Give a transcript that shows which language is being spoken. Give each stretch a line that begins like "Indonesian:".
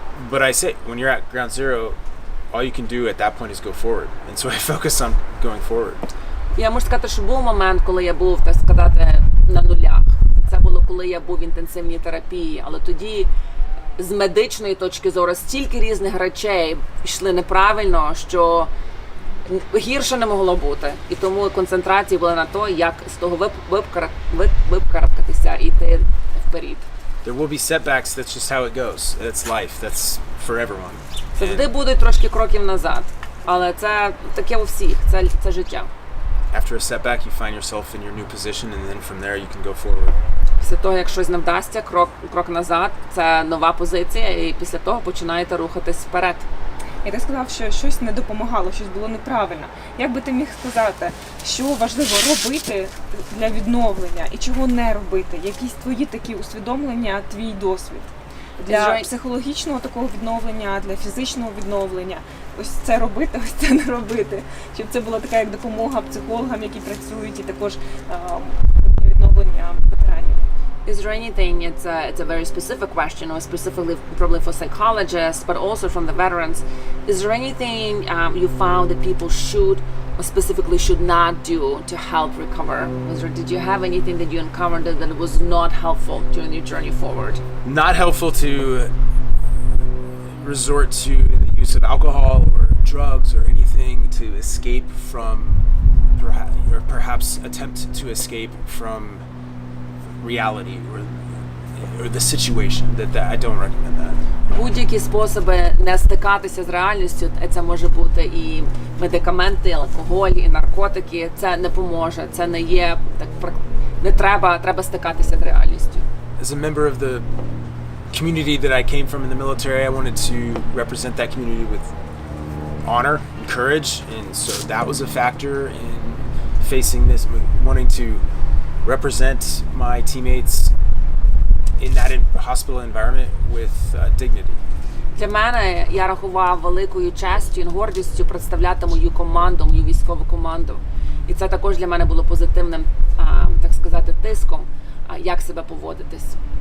English: But I say, when you're at ground zero, all you can do at that point is go forward. And so I focus on going forward.
Ukrainian: Я можу сказати, що був момент, коли я був, так сказати, на нулях. Це було, коли я був в інтенсивній терапії. Але тоді, з медичної точки зору, стільки різних речей йшли неправильно, що гірше не могло бути. І тому концентрація була на то, як з того випкарабкатися і йти вперед.
English: There will be setbacks, that's just how it goes. That's life, that's for everyone.
Ukrainian: Завжди будуть трошки кроків назад, але це таке у всіх, це життя.
English: After a setback, you find yourself in your new position, and then from there you can go forward.
Ukrainian: Після того, як щось не вдасться, крок назад, це нова позиція, і після того починаєте рухатись вперед. І ти сказав, що щось не допомагало, щось було неправильно. Як би ти міг сказати, що важливо робити для відновлення і чого не робити? Якісь твої такі усвідомлення, твій досвід? Для психологічного такого відновлення, для фізичного відновлення. Ось це робити, ось це не робити. Щоб це була така як допомога психологам, які працюють, і також відновлення ветеранів.
English: Is there anything, it's a very specific question, or specifically probably for psychologists, but also from the veterans, is there anything you found that people should or specifically should not do to help recover? Did you have anything that you encountered that was not helpful during your journey forward? Not helpful to resort to the use of alcohol or drugs or anything to escape from, or perhaps attempt to escape from reality or the situation. That I don't recommend that.
Ukrainian: Будь-які способи не стикатися з реальністю, це може бути і медикаменти, алкоголь, і наркотики. Це не поможе. Це не є так, не треба стикатися з реальністю.
English: As a member of the community that I came from in the military, I wanted to represent that community with honor and courage, and so that was a factor in facing this, wanting to represent my teammates in that hospital environment with dignity.
Ukrainian: Для мене, я рахував великою честю і гордістю представляти мою команду, мою військову команду. І це також для мене було позитивним, так сказати, тиском, як себе поводитись.